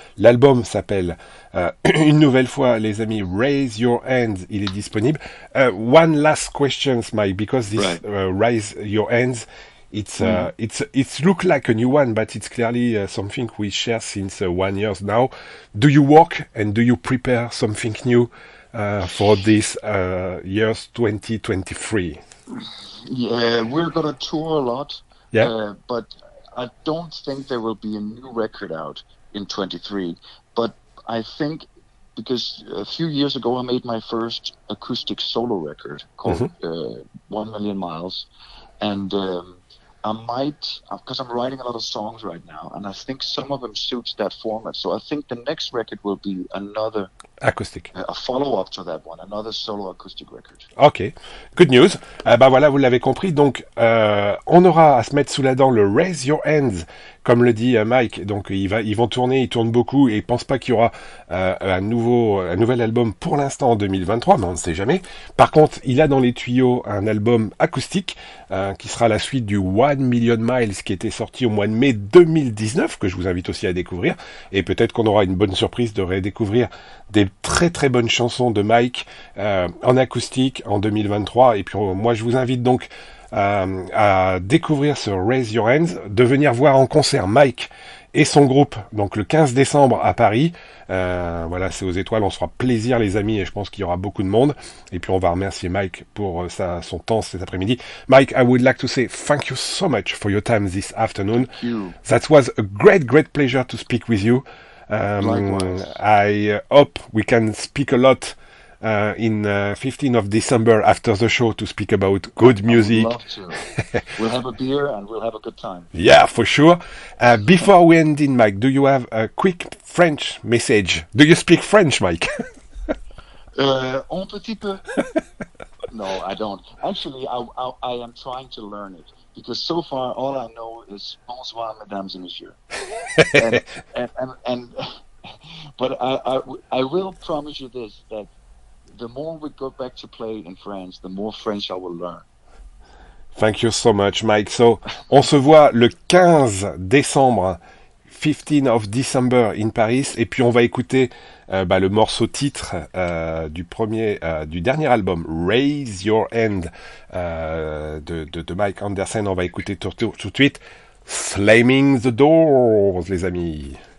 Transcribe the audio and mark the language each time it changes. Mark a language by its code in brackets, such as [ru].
[fr] L'album s'appelle une nouvelle fois, les amis, Raise Your Hands. Il est disponible. [en] One last question, Mike, because this Right. Raise Your Hands, it's look like a new one, but it's clearly something we share since 1 year now. Do you work and do you prepare something new for this year's 2023? Yeah, we're gonna tour a lot. Yeah. But I don't think there will be a new record out in 23. But I think because a few years ago I made my first acoustic solo record called 1 Million Miles, and I might, because I'm writing a lot of songs right now, and I think some of them suits that format. So I think the next record will be another [fr] Acoustique. [en] a follow-up to that one, another solo acoustic record. Ok, good news. [fr] Bah voilà, vous l'avez compris. Donc, on aura à se mettre sous la dent le Raise Your Hands, comme le dit Mike. Donc, ils vont tourner, ils tournent beaucoup et ils pensent pas qu'il y aura un nouvel album pour l'instant en 2023, mais on ne sait jamais. Par contre, il a dans les tuyaux un album acoustique qui sera la suite du 1 Million Miles qui était sorti au mois de mai 2019, que je vous invite aussi à découvrir. Et peut-être qu'on aura une bonne surprise de redécouvrir des très très bonnes chansons de Mike en acoustique en 2023. Et puis moi je vous invite donc à découvrir ce Raise Your Hands, de venir voir en concert Mike et son groupe, donc le 15 décembre à Paris. Voilà, c'est aux Étoiles, on se fera plaisir les amis et je pense qu'il y aura beaucoup de monde. Et puis on va remercier Mike pour son temps cet après-midi. [en] Mike, I would like to say thank you so much for your time this afternoon. Thank you. That was a great pleasure to speak with you. Likewise. I hope we can speak a lot in 15th of December after the show to speak about good music. I would love to. We'll have a beer and we'll have a good time. Yeah, for sure. Before we end in, Mike, do you have a quick French message? Do you speak French, Mike? [fr] Un petit peu. [en] No, I don't. Actually, I am trying to learn it because so far all I know is [fr] bonsoir, mesdames et messieurs. [en] and but I will promise you this, that the more we go back to play in France, the more French I will learn. Thank you so much, Mike. [fr] So, on se voit le 15 décembre, [en] 15th of December [fr] in Paris, et puis on va écouter le morceau titre du dernier album, Raise Your Hand, de Mike Andersen. On va écouter tout de suite Slamming the Doors, les amis.